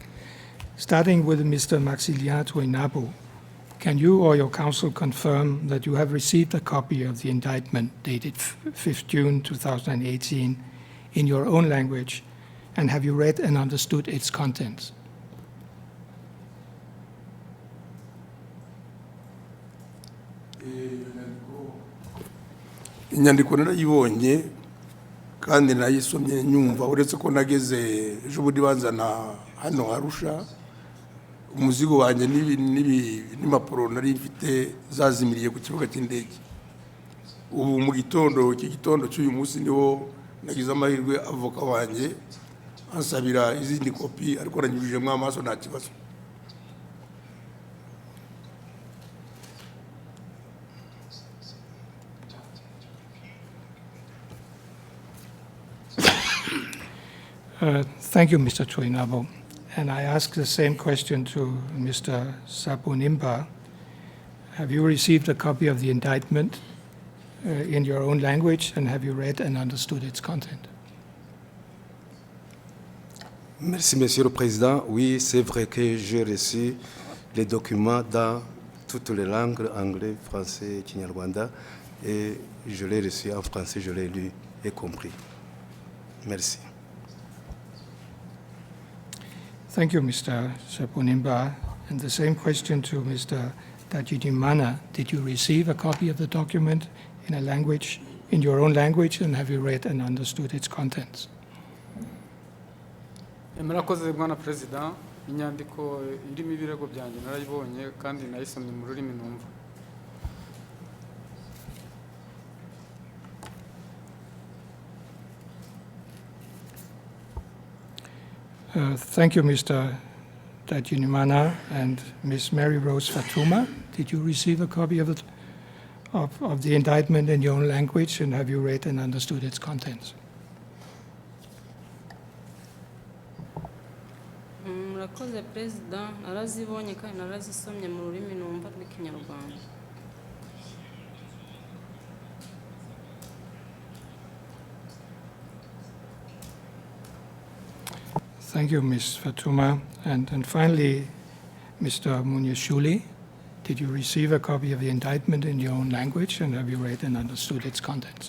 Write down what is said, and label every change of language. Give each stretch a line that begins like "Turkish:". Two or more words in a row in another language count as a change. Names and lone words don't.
English: Starting with Mr. Maximilien TURINABO, Can you or your counsel confirm that you have received a copy of the indictment dated 5th June 2018 in your own language, and have you read and understood its contents?
Kinyarwanda: inyandiko narayibonye kandi nayisomye nyumva uretse ko nageze ejo bundi banzana hano Arusha umuzigo wanjye n'impapuro nari mfite zazimiriye ku kibuga cy'indege. Ubu mu gitondo cy'uyu munsi niho nagize amahirwe avoka wanjye ansabira izindi kopi ariko nanyujijemo amaso nta kibazo.
English: Thank you, Mr. TURINABO. And I ask the same question to Mr. NZABONIMPA. Have you received a copy of the indictment in your own language, and have you read and understood its content?
French: Merci, Monsieur le Président. Oui, c'est vrai que j'ai reçu les documents dans toutes les langues, anglais, français, kinyarwanda, et je l'ai reçu en français, je l'ai lu et compris. Merci.
English: Thank you, Mr. NZABONIMPA. And the same question to Mr. NDAGIJlMANA. Did you receive a copy of the document in a language, in your own language, and have you read and understood its contents?
Kinyarwanda: Murakoze Bwana Perezida, inyandiko irimo ibirego byanjye narayibonye kandi nayisomye mu rurimi numva.
English: Thank you, Mr. NDAGIJlMANA. And Ms. Mary Rose FATUMA, did you receive a copy of the indictment in your own language, and have you read and understood its contents?
Kinyarwanda: Murakoze Perezida, narazibonye kandi narazisomye mu rurimi numva rw'ikinyarwanda.
English: Thank you, Ms. FATUMA. And finally, Mr. MUNYESHULI, did you receive a copy of the indictment in your own language, and have you read and understood its contents?